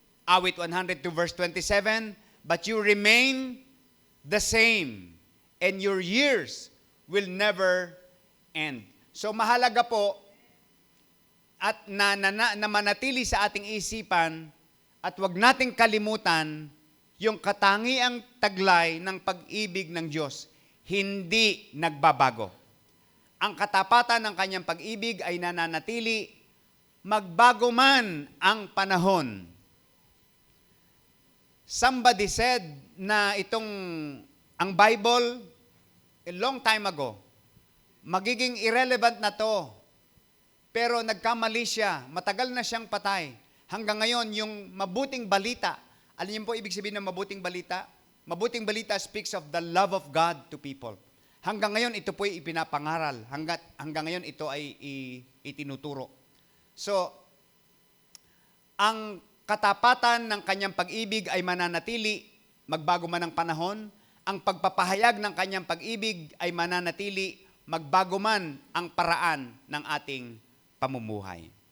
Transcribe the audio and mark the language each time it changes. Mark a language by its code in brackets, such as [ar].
[en] Awit 102 verse 27, but you remain the same, and your years will never end. [tl] So mahalaga po, at na manatili sa ating isipan, at wag nating kalimutan, yung katangiang taglay ng pag-ibig ng Diyos, hindi nagbabago. Ang katapatan ng kanyang pag-ibig ay nananatili, magbago man ang panahon. [en] Somebody said [tl] na ang [en] Bible, a long time ago, [tl] magiging [en] irrelevant na to. [tl] Pero nagkamali siya, matagal na siyang patay. Hanggang ngayon, yung mabuting balita, alam niyo po ibig sabihin ng mabuting balita? Mabuting balita [en] speaks of the love of God to people. [tl] Hanggang ngayon, ito po ay ipinapangaral. Hanggang ngayon, ito ay itinuturo. So, ang katapatan ng kanyang pag-ibig ay mananatili, magbago man ang panahon. Ang pagpapahayag ng kanyang pag-ibig ay mananatili, magbago man ang paraan ng ating pamumuhay.